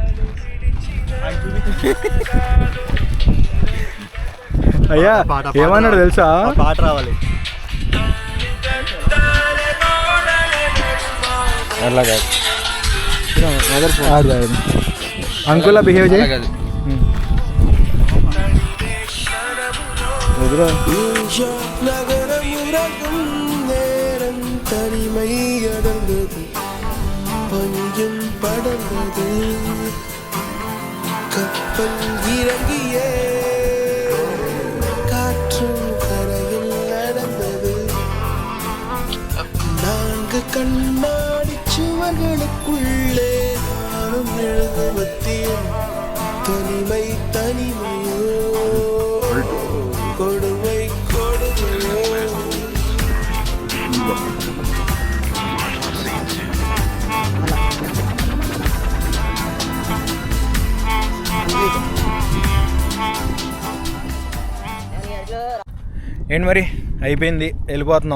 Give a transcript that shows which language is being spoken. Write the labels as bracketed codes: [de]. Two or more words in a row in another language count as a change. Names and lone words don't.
[te] అయ్యా ఏమన్నాడు తెలుసా? పాట రావాలి. అంకుల్లా బిహేవ్ చేయి. [ta] பஞ்சம் படர்ந்தது கப்பல் இறங்கியே காற்றும் கரையில் நடந்தது 4 கண்ணாடி சுவர்களுக்குள்ளே நானும் எழுதுவத்தியும் தனிமை தனிமையோ கொடுமை கொடுமையோ. [te] ఏంటి మరి అయిపోయింది, వెళ్ళిపోతున్నాం.